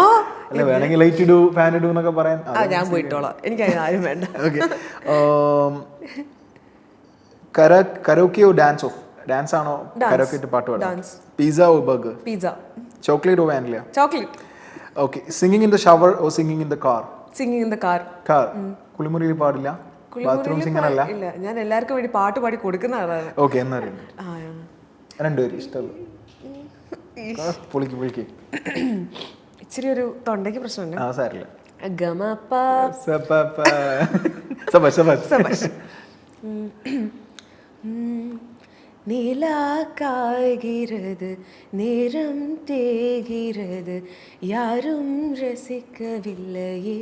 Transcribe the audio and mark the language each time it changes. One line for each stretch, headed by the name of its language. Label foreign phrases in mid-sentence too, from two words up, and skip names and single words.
Malayalam: അല്ല, വേണമെങ്കിൽ ലൈറ്റ് ഇടൂ, ഫാൻ ഇടൂ എന്നൊക്കെ പറയാൻ ഞാൻ പോയിട്ടോളാം. എനിക്ക് ആരും വേണ്ട.
English: Okay. Karaoke or dance off?
Malayalam: ഡാൻസ് ആണോ കരോക്കെ ഇട്ട് പാട്ട് പാടാം?
English: pizza or burger?
Malayalam: പിസ്സ.
English: chocolate or vanilla?
Malayalam: ചോക്ലേറ്റ്. ഓക്കെ.
English: singing in the shower or singing in the car? singing in the car.
Malayalam: കുളിമുറിയിൽ പാടില്ല?
English: bathroom singer
Malayalam: അല്ല? ഇല്ല, ഞാൻ എല്ലാവർക്കും വേണ്ടി പാട്ട് പാടി കൊടുക്കുന്ന ആളാണ്. ഓക്കെ. എന്നാ രണ്ടുപേരും ഇഷ്ടമല്ല? പൊളിക്ക്. ഇച്ചിരി ഒരു തൊണ്ടയ്ക്ക് പ്രശ്നമുണ്ട്. സാരില്ല.
Tamil: நிலாக்காய்கிறது நேரம் தேகிறது யாரும் ரசிக்கவில்லையே